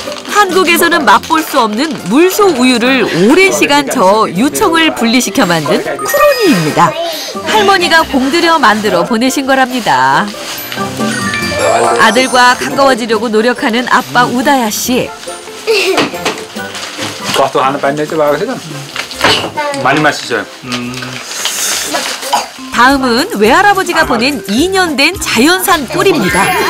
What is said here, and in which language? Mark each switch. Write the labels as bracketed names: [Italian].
[Korean] 한국에서는 맛볼 수 없는 물소 우유를 오랜 시간 저어 유청을 분리시켜 만든 쿠로니입니다. 할머니가 공들여 만들어 보내신 거랍니다. 아들과 가까워지려고 노력하는 아빠 우다야 씨. [Nepali] कस्तो खानु पाइन्छ बाबासित [Korean] 많이 마시죠. 다음은 외할아버지가 보낸 2년 된 자연산 꿀입니다.